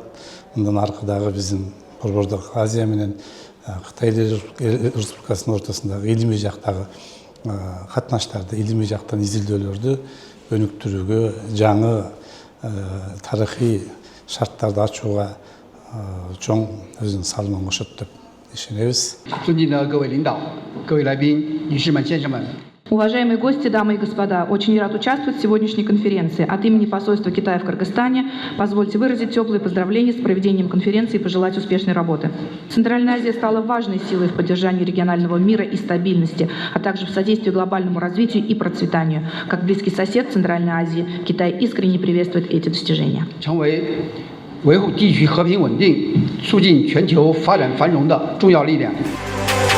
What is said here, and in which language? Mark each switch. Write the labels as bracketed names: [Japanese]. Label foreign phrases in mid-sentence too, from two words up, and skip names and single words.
[Kyrgyz] Мындан аркадагы биздин Борбордук Азия менен Кытай Республикасынын ортосундагы илимий жактагы катнаштарды, илимий жактан изилдөөлөрдү өнүктүрүүгө, жаңы тарыхый шарттарды ачууга чоң өзүнүн салымын кошот деп ишенебиз. [Russian] Уважаемые гости, дамы и господа, очень рад участвовать в сегодняшней конференции. От имени посольства Китая в Кыргызстане позвольте выразить теплые поздравления с проведением конференции и пожелать успешной работы. Центральная Азия стала важной силой в поддержании регионального мира и стабильности, а также в содействии глобальному развитию и процветанию. Как близкий сосед Центральной Азии, Китай искренне приветствует эти достижения. [Chinese] 维护地区和平稳定、促进全球发展繁荣的重要力量。